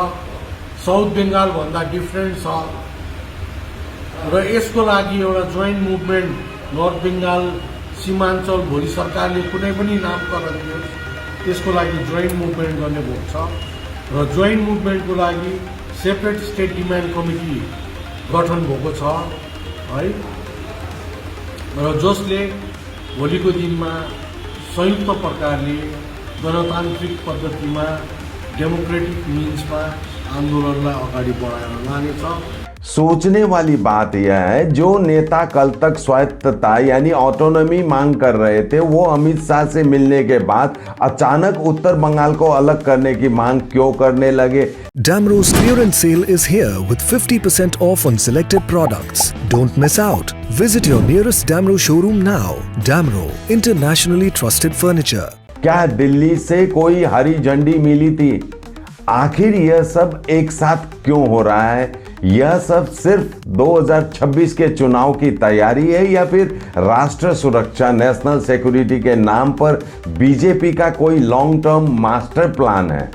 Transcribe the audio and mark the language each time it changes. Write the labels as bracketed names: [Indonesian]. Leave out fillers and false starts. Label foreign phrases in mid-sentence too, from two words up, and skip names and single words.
[Nepali] साउथ बेंगाल भन्दा डिफरेन्ट छ र यसको लागि एउटा [English] joint movement [Nepali] नर्थ बेंगाल सीमाञ्चल भोलि सरकारले कुनै पनि नामकरण दियोस् त्यसको लागि [English] joint movement [Nepali] गर्ने भएको छ र [English] joint movementको [Nepali] लागि [English] separate state demand committee [Nepali] गठन भएको छ है र जसले भोलिको दिनमा संयुक्त प्रकारले गणतान्त्रिक पद्धतिमा [English] democratic meansमा [Nepali] आन्दोलनलाई अगाडि बढाएर लानेछ। [Hindi] सोचने वाली बात यह है, जो नेता कल तक स्वायत्तता यानी ऑटोनॉमी मांग कर रहे थे, वो अमित शाह से मिलने के बाद अचानक उत्तर बंगाल को अलग करने की मांग क्यों करने लगे? [English] Damro's clearance sale is here with 50% off on selected products. Don't miss out. Visit your nearest Damro showroom now. Damro, internationally trusted furniture. [Hindi] क्या दिल्ली से कोई हरी झंडी मिली थी? आखिर यह सब एक साथ क्यों हो रहा है? यह सब सिर्फ 2026 के चुनाव की तैयारी है या फिर राष्ट्र सुरक्षा [English] national security [Hindi] के नाम पर बीजेपी का कोई [English] long term master plan [Hindi] है?